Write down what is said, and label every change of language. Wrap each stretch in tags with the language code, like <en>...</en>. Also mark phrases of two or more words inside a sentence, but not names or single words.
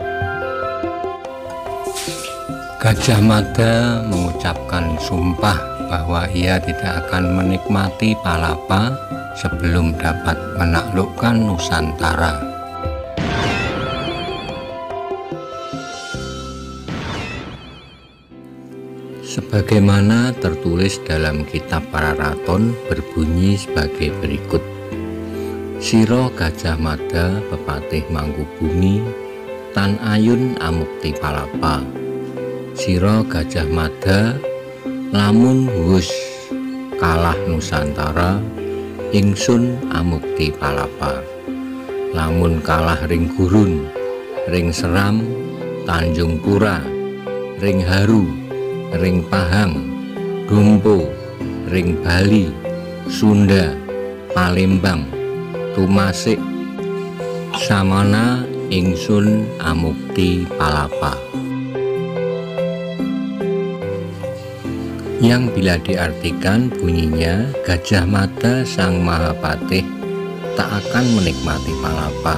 <id>Gajah Mada mengucapkan sumpah bahwa ia tidak akan menikmati palapa sebelum dapat menaklukkan Nusantara. Sebagaimana tertulis dalam kitab Pararaton berbunyi sebagai berikut.</id> <kaw>Sira Gajah Mada pepatih Mangkubumi, tan ayun amukti palapa. Sira Gajah Mada lamun wus kalah Nusantara, ingsun amukti palapa. Lamun kalah ring Gurun, ring Seram, Tanjung Pura, ring Haru, ring Pahang, Dompo, ring Bali, Sunda, Palembang, Tumasik, samana ingsun amukti palapa.</kaw> <id>Yang bila diartikan bunyinya, Gajah Mada sang Mahapatih tak akan menikmati palapa.</id>